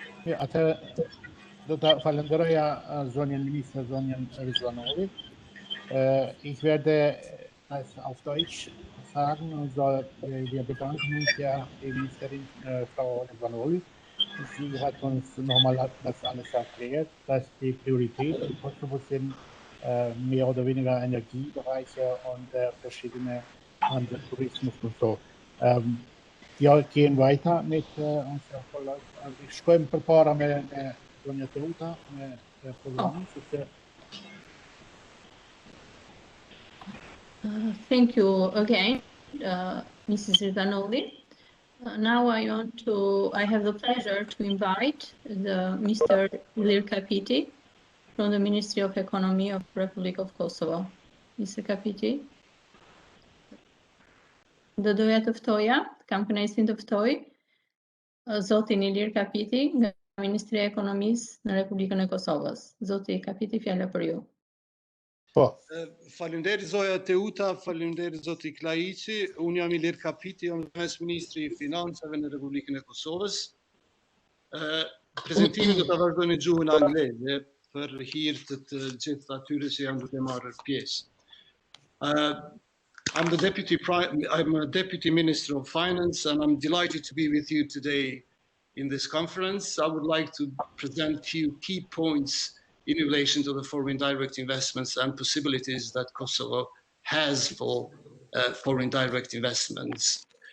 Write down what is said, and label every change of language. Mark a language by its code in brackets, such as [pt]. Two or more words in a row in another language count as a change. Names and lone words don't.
[sq] Atë do ta falenderoja zonjen minister, zonjen Rizvanovi. [de] Ich werde als auf Deutsch sagen, also wir bedanken uns ja die Ministerin Frau Rizvanovi. Sie hat uns nochmal das alles erklärt, dass die Prioritäten in Kosovo sind mehr oder weniger Energiebereiche und verschiedene Handel, Tourismus und so. Wir gehen weiter mit unserer Verlauf. Ich schreibe [sq] përpara me Sonja Teuta, me programin, sepse [en] Thank you again, Mrs. Rizvanovi. Now I have the pleasure to invite Mr. Ilir Kapiti from the Ministry of Economy of Republic of Kosovo. Mr. Kapiti. [sq] Do doja të ftoja, kam kënaqësinë të ftoj zotin Ilir Kapiti nga Ministria e Ekonomisë në Republikën e Kosovës. Zoti Kapiti, fjala për ju. po. Faleminderit zoja Teuta, faleminderit zoti Klaiçi. Unë jam Ilir Kapiti, jam Ministri i Financave në Republikën e Kosovës. Prezentimin do ta vazhdoj në gjuhën angleze për hir të gjithë atyre që janë duke marrë pjesë. [en] I'm a Deputy Minister of Finance, and I'm delighted to be with you today in this conference. I would like to present a few key points in relation to the foreign direct investments and possibilities that Kosovo has for foreign direct investments.